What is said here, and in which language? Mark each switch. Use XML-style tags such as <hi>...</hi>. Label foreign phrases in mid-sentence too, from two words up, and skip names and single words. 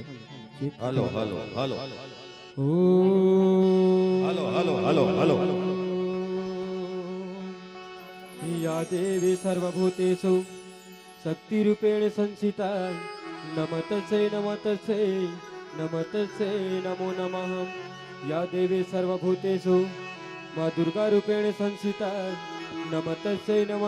<en>hello hello hello ओ hello hello hello hello</en> <sa>या देवी सर्वभूतेषु शक्ति रूपेण संस्थिता नमः तस्यै नमो नमः या देवी सर्वभूतेषु मां दुर्गा रूपेण संस्थिता नमः तस्यै</sa>